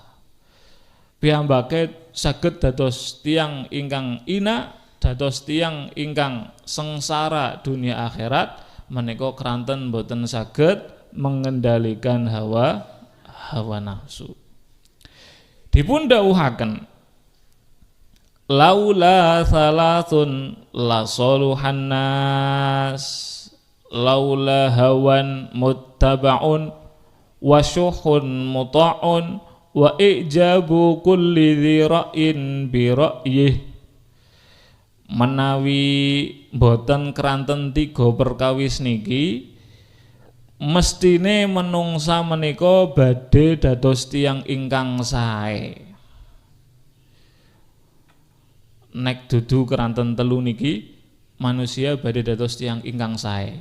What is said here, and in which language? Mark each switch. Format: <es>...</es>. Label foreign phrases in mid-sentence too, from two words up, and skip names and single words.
<jv>Piyambake saged dados tiyang ingkang ina, dados tiyang ingkang sengsara dunia akhirat menika kranten boten saged mengendalikan hawa nafsu. Dipun dawuhaken</jv> <ar>لولا ثلاث لصلح الناس لولا هوى متبع وشح مطاع وإعجاب كل ذي رأي برأيه.</ar> <jv>Menawi boten kranten 3 perkawis niki mestine menungsa menika badhe dados tiyang ingkang sae. Nek dudu kranten 3 niki manusia badhe dados tiyang ingkang sae.</jv>